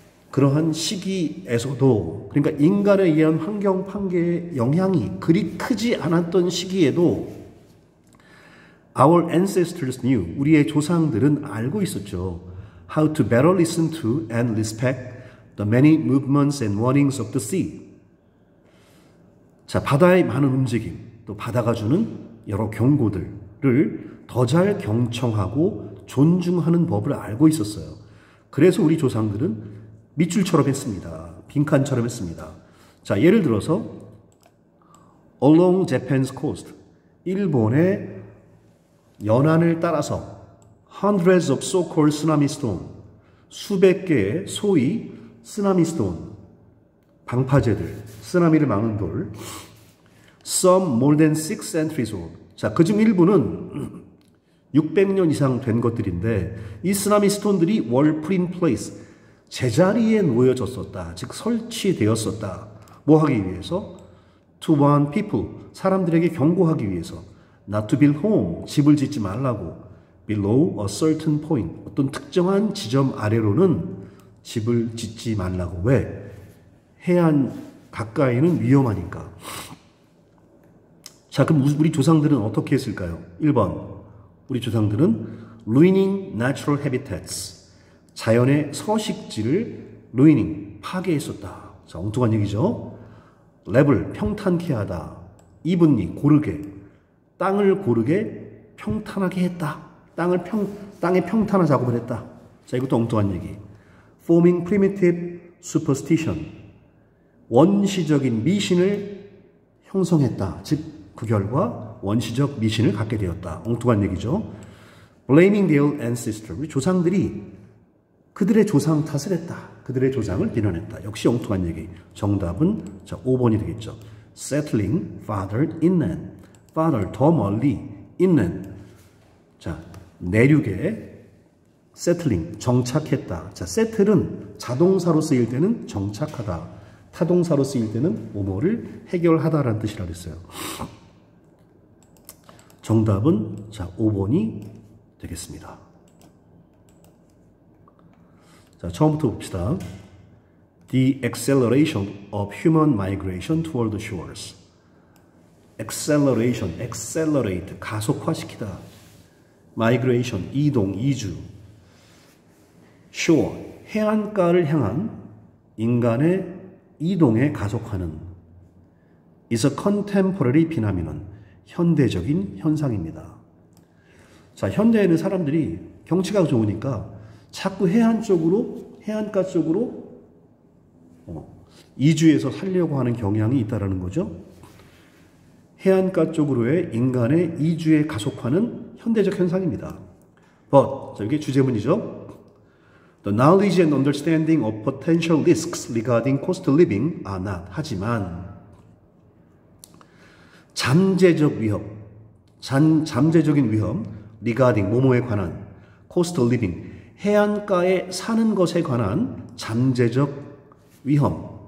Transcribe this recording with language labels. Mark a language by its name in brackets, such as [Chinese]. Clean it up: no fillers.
[Korean] 그러한 시기에서도 그러니까 인간에 의한 환경 파괴의 영향이 그리 크지 않았던 시기에도 [English] our ancestors knew, [Korean] 우리의 조상들은 알고 있었죠. [English] How to better listen to and respect the many movements and warnings of the sea. [Korean] 자, 바다의 많은 움직임, 또 바다가 주는 여러 경고들을 더 잘 경청하고 존중하는 법을 알고 있었어요. 그래서 우리 조상들은 밑줄처럼 했습니다. 빈칸처럼 했습니다. 자, 예를 들어서 [English] along Japan's coast, [Korean] 일본의 연안을 따라서 [English] hundreds of so-called tsunami stone, [Korean] 수백 개의 소위 쓰나미 스톤, 방파제들, 쓰나미를 막는 돌, [English] some more than 6 centuries old. [Korean] 자, 그중 일부는 600년 이상 된 것들인데 이 쓰나미 스톤들이 [English] were put in place, [Korean] 제자리에 놓여졌었다. 즉 설치되었었다. 뭐 하기 위해서? [English] To warn people, [Korean] 사람들에게 경고하기 위해서. [English] Not to build home, [Korean] 집을 짓지 말라고. [English] Below a certain point, [Korean] 어떤 특정한 지점 아래로는 집을 짓지 말라고. 왜? 해안 가까이는 위험하니까. 자, 그럼 우리 조상들은 어떻게 했을까요? 1번, 우리 조상들은 [English] ruining natural habitats, [Korean] 자연의 서식지를 ruining, 파괴했었다. 자, 엉뚱한 얘기죠. level, 평탄케 하다. evenly, 고르게, 땅을 고르게 평탄하게 했다. 땅에 평탄화 작업을 했다. 자, 이것도 엉뚱한 얘기. [English] forming primitive superstition, [Korean] 원시적인 미신을 형성했다. 즉 그 결과 원시적 미신을 갖게 되었다. 엉뚱한 얘기죠. [English] blaming their ancestor, [Korean] 우리 조상들이 그들의 조상 탓을 했다. 그들의 조상을 비난했다. 역시 엉뚱한 얘기. 정답은 자 5번이 되겠죠. [English] settling farther inland, [Korean] farther, 더 멀리, inland, 자 내륙에 settling, 정착했다. 자, settle은 자동사로 쓰일 때는 정착하다, 타동사로 쓰일 때는 뭐뭐를 해결하다라는 뜻이라 그랬어요. 정답은 자 5번이 되겠습니다. 자, 처음부터 봅시다. [English] The acceleration of human migration toward the shores. [Korean] acceleration, accelerate, 가속화시키다. migration, 이동, 이주. shore, 해안가를 향한 인간의 이동의 가속화는 [English] is a contemporary phenomenon, [Korean] 현대적인 현상입니다. 자, 현대에는 사람들이 경치가 좋으니까 자꾸 해안 쪽으로, 해안가 쪽으로 이주해서 살려고 하는 경향이 있다는 거죠. 해안가 쪽으로의 인간의 이주의 가속화는 현대적 현상입니다. But, 자, 이게 주제문이죠. [English] The knowledge and understanding of potential risks regarding coastal living are not. [Korean] 하지만 잠재적 위험, 잠재적인 위험, regarding, 뭐뭐에 관한, coastal living, 해안가에 사는 것에 관한 잠재적 위험에